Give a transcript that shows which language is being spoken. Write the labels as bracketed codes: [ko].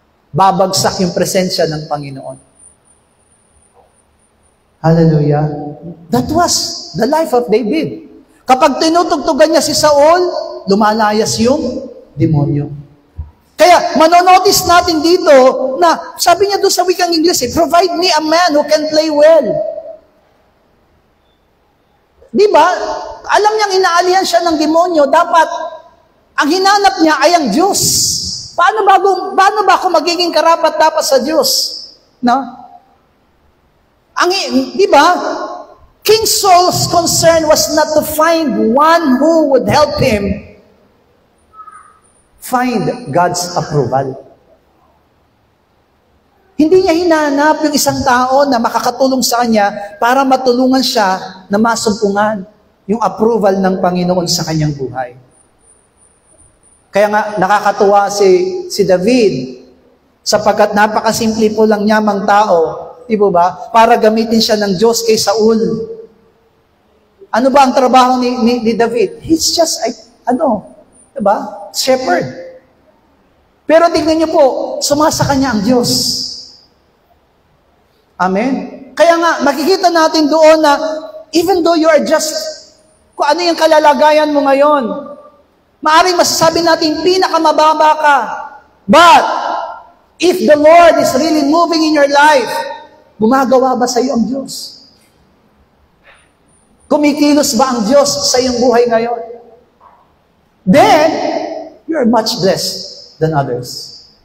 [tl] Babagsak yung presensya ng Panginoon. Hallelujah. [en] That was the life of David. [tl] Kapag tinutugtugan niya si Saul, lumalayas yung demonyo. Kaya manonotice natin dito na sabi niya doon sa wikang English, [en] provide me a man who can play well. [tl] Di ba? Alam niyang inaalihan siya ng demonyo, dapat ang hinanap niya ay ang Diyos. Paano ba ako magiging karapat-dapat sa Diyos? No? Di ba? [en] King Saul's concern was not to find one who would help him find God's approval. [tl] Hindi niya hinanap yung isang tao na makakatulong sa kanya para matulungan siya na masumpungan yung approval ng Panginoon sa kanyang buhay. Kaya nga, nakakatuwa si David sapagkat napakasimple po lang niyamang tao, di ba? Para gamitin siya ng Diyos kay Saul. Ano ba ang trabaho ni David? [en] He's just, diba? Shepherd. [tl] Pero tignan niyo po, sumasa kanya ang Diyos. Amen? Kaya nga, makikita natin doon na [en] even though you are just, [tl] kung ano yung kalalagayan mo ngayon, maaaring masasabi natin, pinakamababa ka. [en] But, if the Lord is really moving in your life, [tl] gumagawa ba sa iyo ang Diyos? Kumikilos ba ang Diyos sa iyong buhay ngayon? [en] Then, you're much blessed than others.